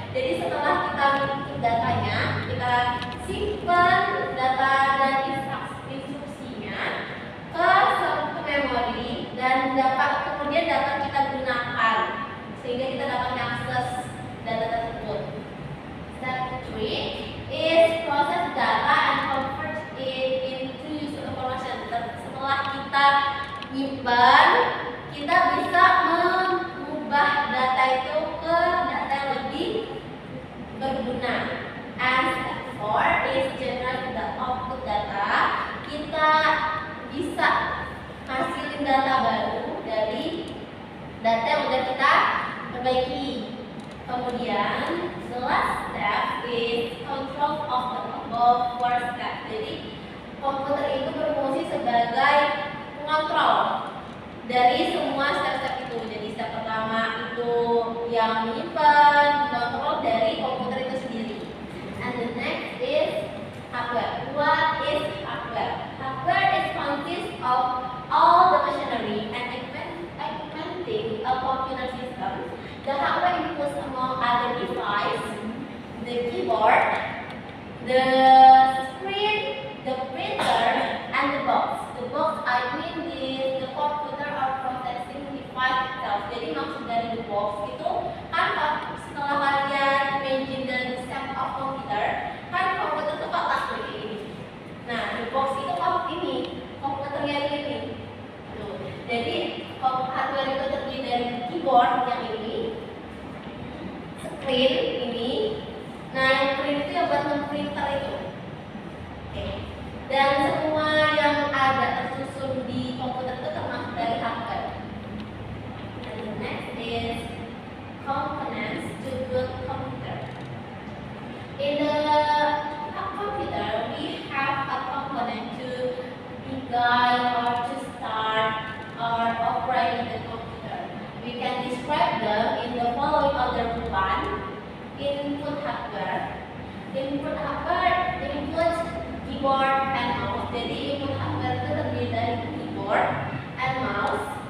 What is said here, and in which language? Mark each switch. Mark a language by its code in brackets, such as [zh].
[id] Jadi setelah kita input datanya, kita simpan data dan instruksinya ke memori dan kemudian dapat kita gunakan sehingga kita dapat mengakses data tersebut. [en] Step 3 is process data and convert it into useful information. [id] Setelah kita nyimpan, kita bisa mengubah data itu ke data yang lebih berguna. [en] And step 4 is generate the output data. [id] Kita bisa hasilin data baru dari data yang udah kita perbaiki. Kemudian [en] the last step is control of the above four steps. [id] Jadi komputer itu berfungsi sebagai pengontrol dari semua step-step itu. Jadi step pertama itu yang menyimpan, kontrol dari komputer itu sendiri. [en] And the next is hardware. What is hardware? Hardware is consists of all the machinery and implementing a computer system. The hardware includes among other devices, the keyboard, the screen, the printer, and the box. The box I mean is the computer or processing device itself. [id] Jadi maksud dari the box itu kan setelah kalian [en] imagine the set of computer, [id] kan komputer itu kotak seperti ini. Nah, the box itu kotak ini, komputernya ini. Tuh. Jadi hardware itu terdiri dari keyboard yang ini, screen ini. Nah, yang print itu yang buat printer itu. Oke. Dan semua yang ada tersusun di komputer itu termasuk dari hardware. [en] And the next is components to good computer. In the computer, we have a component to guide or to start or operate the computer. We can describe them in the following order. One, input hardware. Input hardware includes keyboard and mouse. [id] Jadi input hardware itu terdiri dari keyboard and mouse.